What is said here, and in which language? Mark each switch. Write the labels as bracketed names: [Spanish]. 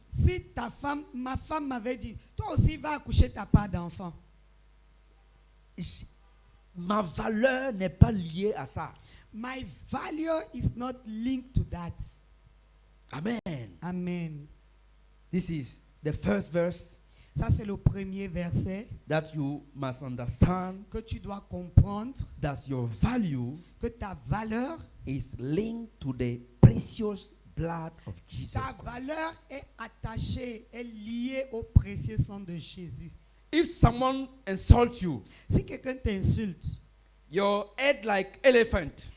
[French] si ma femme m'avait dit, toi aussi va accoucher ta part d'enfant. ma valeur n'est pas liée à ça. [English] My value is not linked to that. Amen. Amen. This is the first verse [French] Ça, c'est le premier verset [English] that you must understand, [French] que tu dois comprendre, [English] that your value [French] que ta valeur, [English] is linked to the precious blood of Jesus [French] ta [English] Christ. [French] valeur est attachée, est liée au précieux sang de Jésus. [English] If someone insults you, [French] Si quelqu'un t'insulte, [English] your head like elephant,